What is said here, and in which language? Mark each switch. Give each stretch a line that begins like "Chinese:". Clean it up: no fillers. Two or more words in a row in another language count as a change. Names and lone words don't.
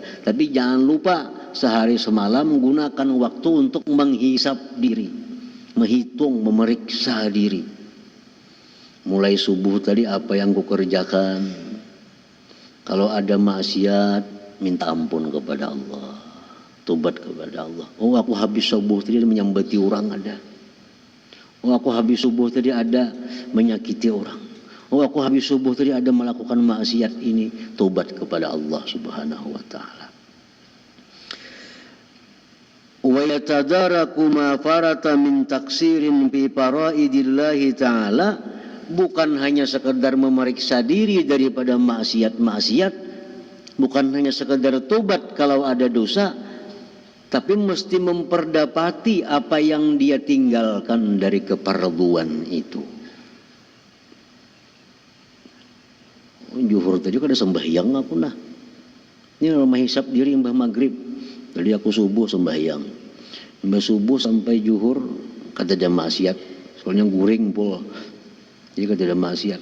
Indonesian: Tapi jangan lupa sehari semalam gunakan waktu untuk menghisap diri, menghitung, memeriksa diri. Mulai subuh tadi apa yang kukerjakan. Kalau ada maksiat, minta ampun kepada Allah, tobat kepada Allah. Oh, aku habis subuh tadi menyambati orang ada. Oh, aku habis subuh tadi ada menyakiti orang. Oh, aku habis subuh tadi ada melakukan maksiat ini. Tobat kepada Allah
Arabic: سبحانه وتعالى. ويتدارك ما فرط من تقصير في فرائض الله تعالى.
Indonesian: Bukan hanya sekedar memeriksa diri daripada maksiat-maksiat, bukan hanya sekedar tobat kalau ada dosa, tapi mesti memperdapati apa yang dia tinggalkan dari keparduan itu.
Banjar: Juhur tadi kada sembahyang aku nah. Ini rumah hisap diri mbah maghrib. Tadi aku subuh sembahyang. Mbah subuh sampai juhur kada ada maksiat. Soalnya guring pul. Jadi kada ada maksiat.